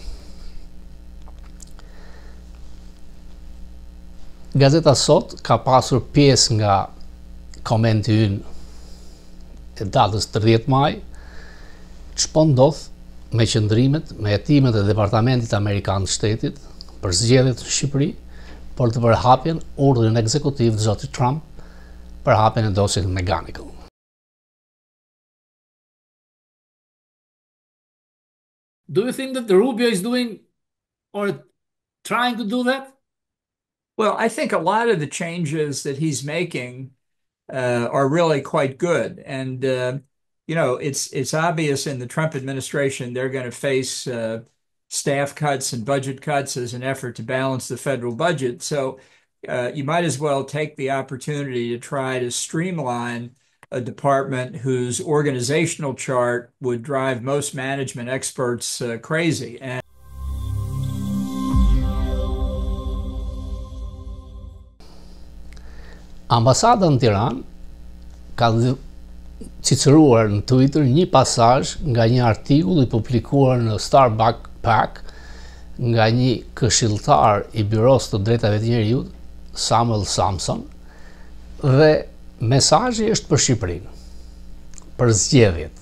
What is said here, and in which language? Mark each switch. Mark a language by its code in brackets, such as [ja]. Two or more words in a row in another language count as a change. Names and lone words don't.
[sq] Gazeta Sot ka pasur pjesë nga komenti ynë e datës 30 maj, ç'po ndodh me qëndrimet, me hetimet e Departamentit Amerikan të Shtetit për zgjedhjet në Shqipëri, por të përhapjen urdhrin ekzekutiv të zotit Trump për hapjen e dosjet Mechanical. [en] Do you think that the Rubio is doing or trying to do that? Well, I think a lot of the changes that he's making are really quite good. And, it's obvious in the Trump administration they're going to face staff cuts and budget cuts as an effort to balance the federal budget. So you might as well take the opportunity to try to streamline a department whose organizational chart would drive most management experts crazy. And [sq] Ambasada në Tiranë ka cicëruar në Twitter një pasazh nga një artikull i publikuar në Starbuck nga një këshilltar i Byros të Drejtave të Njerëzit, Samuel Samson, dhe mesazhi është për Shqipërinë, për zgjedhjet.